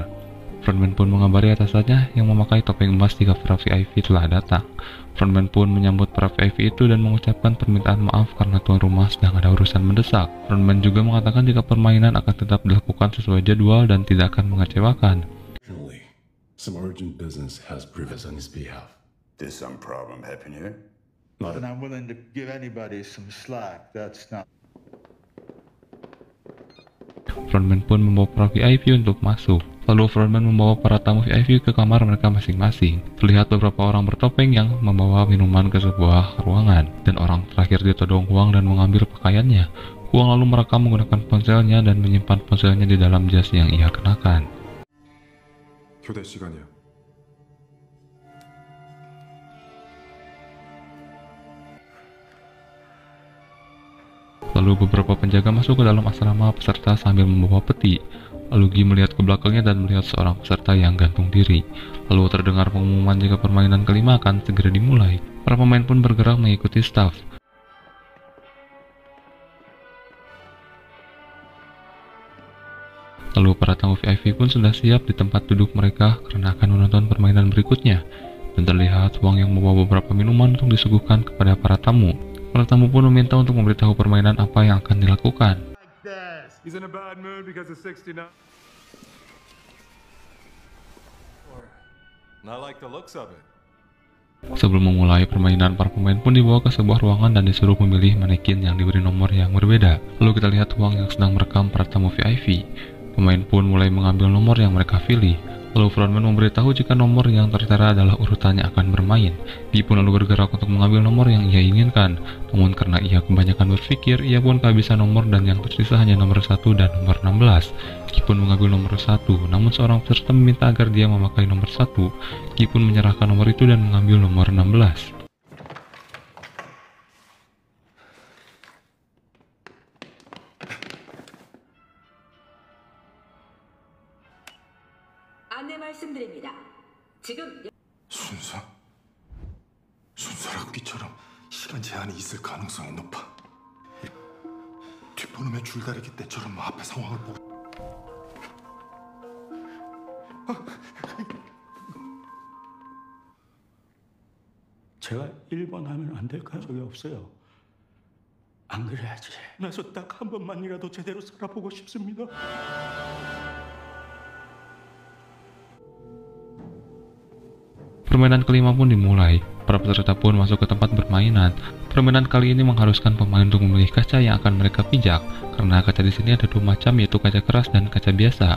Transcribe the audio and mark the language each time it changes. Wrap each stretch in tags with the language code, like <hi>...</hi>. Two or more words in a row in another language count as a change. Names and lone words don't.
<id>Frontman pun mengabari atasannya yang memakai topeng emas jika para VIP telah datang. Frontman pun menyambut para VIP itu dan mengucapkan permintaan maaf karena tuan rumah sedang ada urusan mendesak. Frontman juga mengatakan jika permainan akan tetap dilakukan sesuai jadwal dan tidak akan mengecewakan.</id> <en>Some urgent business has prevailed on his behalf. There's some problem happen here? Not And I'm willing to give anybody some slack. That's not.</en> <id>Frontman pun membawa para VIP untuk masuk. Lalu frontman membawa para tamu VIP ke kamar mereka masing-masing. Terlihat beberapa orang bertopeng yang membawa minuman ke sebuah ruangan. Dan orang terakhir ditodong Huang dan mengambil pakaiannya. Huang lalu merekam menggunakan ponselnya dan menyimpan ponselnya di dalam jas yang ia kenakan.</id> <ko>교대 시간이야.</ko> <id>Lalu beberapa penjaga masuk ke dalam asrama peserta sambil membawa peti. Lalu Gi melihat ke belakangnya dan melihat seorang peserta yang gantung diri. Lalu terdengar pengumuman jika permainan kelima akan segera dimulai. Para pemain pun bergerak mengikuti staf. Lalu para tamu VIP pun sudah siap di tempat duduk mereka karena akan menonton permainan berikutnya. Dan terlihat Wang yang membawa beberapa minuman untuk disuguhkan kepada para tamu. Para tamu pun meminta untuk memberitahu permainan apa yang akan dilakukan.</id> <en>He's in a bad mood because of 69. Not like the looks of it.</en> <id>Sebelum memulai permainan, para pemain pun dibawa ke sebuah ruangan dan disuruh memilih manekin yang diberi nomor yang berbeda. Lalu kita lihat Wang yang sedang merekam para tamu VIP. Pemain pun mulai mengambil nomor yang mereka pilih. Lalu frontman memberitahu jika nomor yang tertera adalah urutannya akan bermain. Gi pun lalu bergerak untuk mengambil nomor yang ia inginkan. Namun karena ia kebanyakan berpikir, ia pun kehabisan nomor dan yang tersisa hanya nomor 1 dan nomor 16. Gi pun mengambil nomor 1, namun seorang peserta meminta agar dia memakai nomor 1. Gi pun menyerahkan nomor itu dan mengambil nomor 16.</id> <ko>안내 말씀드립니다. 지금 순서락비처럼 시간 제한이 있을 가능성이 높아. 뒷번호면 줄다리기 때처럼 앞에 상황을 보고. 제가 1번 하면 안 될까요? 적이 없어요. 안 그래야지. 나서 딱 한 번만이라도 제대로 살아보고 싶습니다.</ko> <id>Permainan kelima pun dimulai. Para peserta pun masuk ke tempat permainan. Permainan kali ini mengharuskan pemain untuk memilih kaca yang akan mereka pijak. Karena kaca di sini ada dua macam, yaitu kaca keras dan kaca biasa.</id>